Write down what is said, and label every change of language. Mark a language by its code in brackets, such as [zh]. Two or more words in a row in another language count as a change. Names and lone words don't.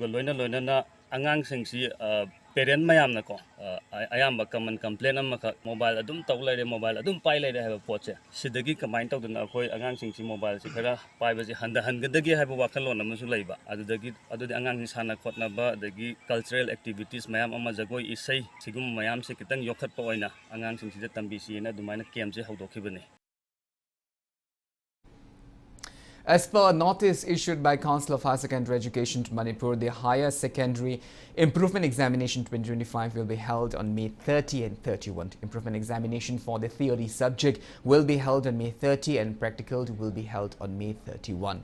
[mni] loina na angangsing si parent mayamna ko ayamba [en] common complaint [mni] amaka mobile adum tawlaire mobile adum pai laire haba poche sidagi combine tawduna akoi angangsing si mobile si khara paiba si hangadagi haba wakhalon amasu laiba adudi angang sana khotnaba adagi [en] cultural activities [mni] mayam ama jagoi isai sigum mayam se kitang yokhatpa oina angangsing si tambi si na dumaina kem se hawdokhibani. [en] As per a notice issued by Council of Higher Secondary Education to Manipur, the Higher Secondary Improvement Examination 2025 will be held on May 30 and 31. Improvement examination for the theory subject will be held on May 30 and practical will be held on May 31.